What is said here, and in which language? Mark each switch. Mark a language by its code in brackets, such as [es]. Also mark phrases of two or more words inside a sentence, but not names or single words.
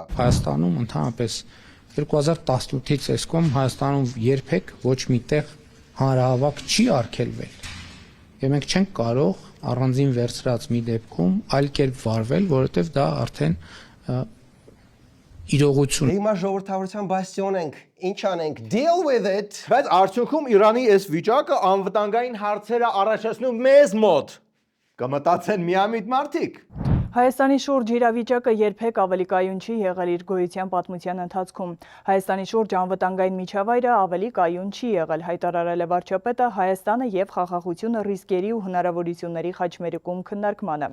[hy] Հայաստանում ընդհանրապես 2018-ից այսքոմ Հայաստանում երբեք ոչ մի տեղ հանրահավաք չի արգելվել։ Եվ մենք չենք կարող առանձին վերցրած մի դեպքում այլ կերպ վարվել, որովհետև դա արդեն իրողություն։ Հիմա ժողովրդավարության բաստիոն ենք, ինչ անենք, [en] deal with it։ [hy] Բայց արդյունքում Իրանի այս վիճակը անվտանգային հարցերը առաջացնում մեզ մոտ։ Կմտածեն միամիտ մարդիկ։ Հայաստանի շուրջ իրավիճակը երբեք ավելի կայուն չի եղել իր գոյության պատմության ընթացքում։ Հայաստանի շուրջ անվտանգային միջավայրը ավելի կայուն չի եղել, հայտարարել է վարչապետը Հայաստանը եւ խաղաղությունը ռիսկերի ու հնարավորությունների խաչմերուկում քննարկմանը։